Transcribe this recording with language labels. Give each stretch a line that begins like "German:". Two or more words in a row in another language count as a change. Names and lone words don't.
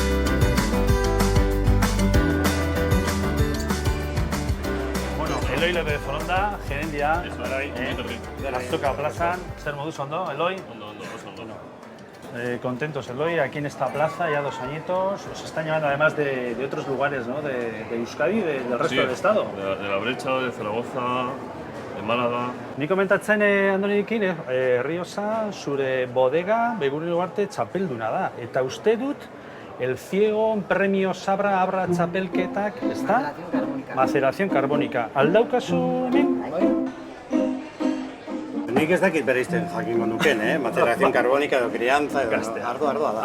Spanish: Bueno, Eloy
Basque: García. Azoka plazan. Zer moduz ondo, Eloi? Ondo.
Spanish: Contentos, Eloi, aquí en esta plaza, ya 2 añitos. Os están llamando además de otros lugares, ¿no? De Euskadi, del resto del estado. De la Brecha, de Zaragoza, de Málaga.
Basque: Ni komentatzen, Andonirekin, Errioxa, zure bodega, Begurri Ugarte txapelduna da. Eta uste dut, el Ciego Premio Sabra Abra txapelketak, ezta?
Spanish: Maceración carbónica.
Basque: Aldaukazu hemen? Nik ez dakit bereizten jakingo nuken,
Spanish: Maceración carbónica
Basque: edo crianza edo ardua da.